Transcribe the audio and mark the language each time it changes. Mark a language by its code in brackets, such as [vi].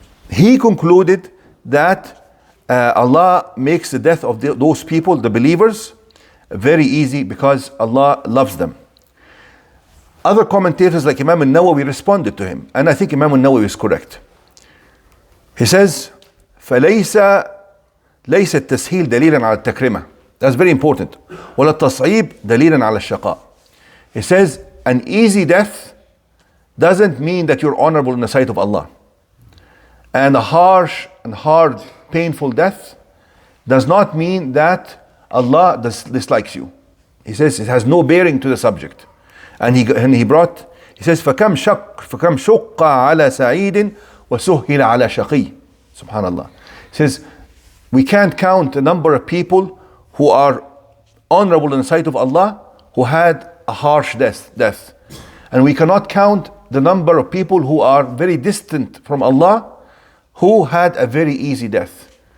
[en] He concluded that Allah makes the death of those people, the believers, very easy because Allah loves them. Other commentators like Imam al-Nawawi responded to him, and I think Imam al-Nawawi is correct. He says, [ar] فَلَيْسَ التسهيل دليلا على التكرمة. [en] That's very important. [ar] ولا التصعيب دليلا على الشقاء. [en] He says, an easy death doesn't mean that you're honorable in the sight of Allah. And a harsh and hard, painful death does not mean that Allah dislikes you. He says it has no bearing to the subject. And he says, [ar] فَكَمْ شُقَّ عَلَى سَعِيدٍ وَسُهِّلَ عَلَى شَقِيٍّ. [en] Subhanallah. He says, we can't count the number of people who are honorable in the sight of Allah, who had a harsh death. And we cannot count the number of people who are very distant from Allah who had a very easy death.